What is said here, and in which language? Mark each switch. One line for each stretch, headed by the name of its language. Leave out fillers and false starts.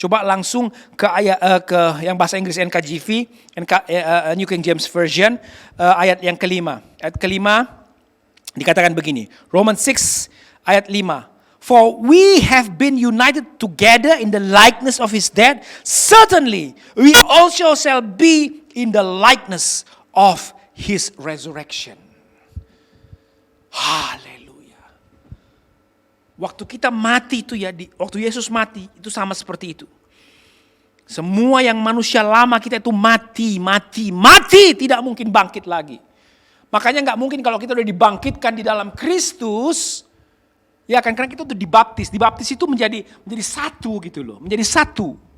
Indonesian: Coba langsung ke ayat ke yang bahasa Inggris NKJV, New King James Version, ayat yang kelima. Ayat kelima dikatakan begini, Romans 6 ayat 5.
English: For we have been united together in the likeness of his death, certainly we also shall be in the likeness of his resurrection.
Indonesian: Haleluya. Waktu kita mati itu ya, waktu Yesus mati itu sama seperti itu. Semua yang manusia lama kita itu mati, tidak mungkin bangkit lagi. Makanya nggak mungkin kalau kita udah dibangkitkan di dalam Kristus, ya kan, karena kita tuh dibaptis itu menjadi satu gitu loh, menjadi satu.